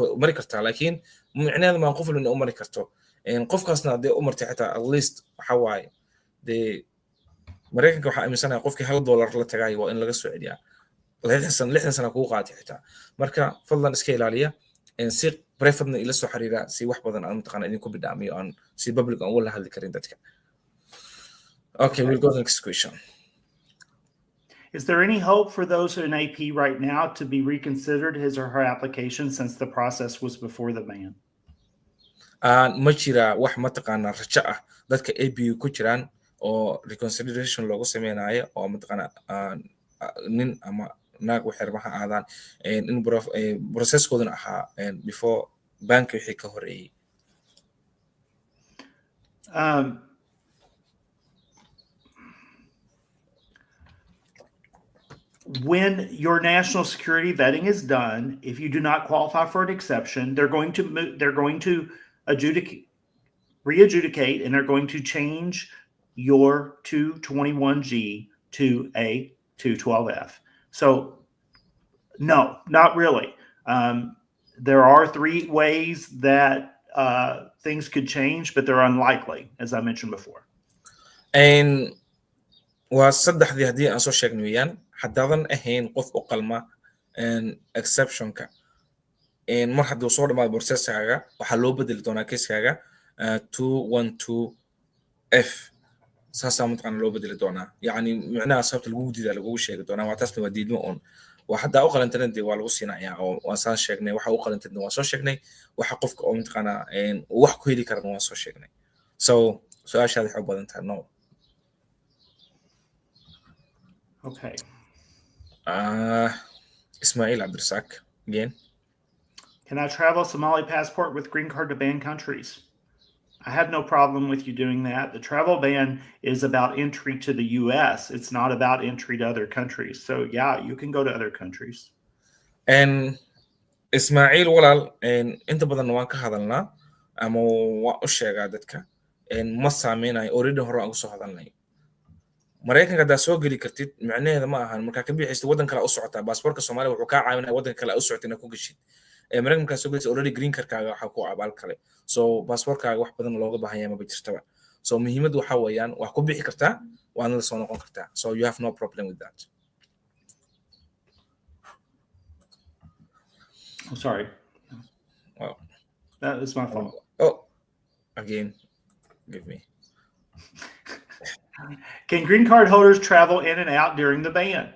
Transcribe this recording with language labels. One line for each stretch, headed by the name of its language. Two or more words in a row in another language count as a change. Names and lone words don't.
Somali: mari kartaa laakiin micnaheedu ma qof walba u mari karto qofkaasna hadee u martay xataa
English: at least
Somali: waxa waaye Mareykanka waxa aaminsanaya qofkii $1 la tagay waa in laga soo celiyaa 60 sano kuu qaatay xitaa marka fadlan iska ilaaliya si private ila soo xiriira si wax badan aan mataqaana idinku bidhaamiyo aan si public aan wala hadli karin dadka
English: okay we'll go to the next question. Is there any hope for those in AP right now to be reconsidered his or her application since the process was before the ban?
Somali: Ma jira wax mataqaana rajo ah dadka AP ku jiraan oo reconsideration loogu sameeyay oo mataqaana nin ama naag waxay rabaha aadaan in processkoodana ahaa
English: before bank
Somali: wixii ka horeeyay
English: when your national security vetting is done, if you do not qualify for an exception, they're going to re-adjudicate, and they're going to change your 221G to a 212F. So no, not really. There are 3 ways that things could change, but they're unlikely, as I mentioned before.
Somali: And waa saddexdii haddii aan soo sheegno weeyaan haddaadan ahayn qof u qalma exceptionka mar hadduu soo dhamaado processkaaga waxaa loo bedeli doonaa keskaaga 212F saasaa mataqaana loo bedeli doonaa yacni micnaha sababta lagu diidaa lagugu sheegi doonaa waa taasna waa diidmo un waa haddaa u qalantana dee waa lagu siinayaa oo waan saan sheegnay waxa u qalantadna waan soo sheegnay waxa qofka oo mataqaana wax ku heli karana waan soo sheegnay so su-aashaada waxay u badan tahay no.
English: Okay. Ismail Abdursak again. Can I travel Somali passport with green card to banned countries? I have no problem with you doing that. The travel ban is about entry to the US. It's not about entry to other countries. So yeah, you can go to other countries.
Somali: And Ismail walal inta badan waan ka hadalnaa ama waan u sheegaa dadka ma saameynayo already hore aan soo hadalnay Mareykanka haddaa soo geli kartid micnaheeda ma ahan markaa ka bixista waddan kale u socotaa baasaboorka Soomaaliya wuxuu kaa caawinaya waddan kale u socotay inaad ku gashid Mareykanka markaa soo gelisa already
English: green cardkaaga
Somali: waxaa ku abaal kale so baasaboorkaaga wax badan looga baahan yahay maba jirtaba so muhiimaddu waxa weeyaan wax ku bixi kartaa waana la soo noqon kartaa
English: so you have no problem with that. I'm sorry. Well, that is my fault. Oh, again, give me. Can green card holders travel in and out during the ban?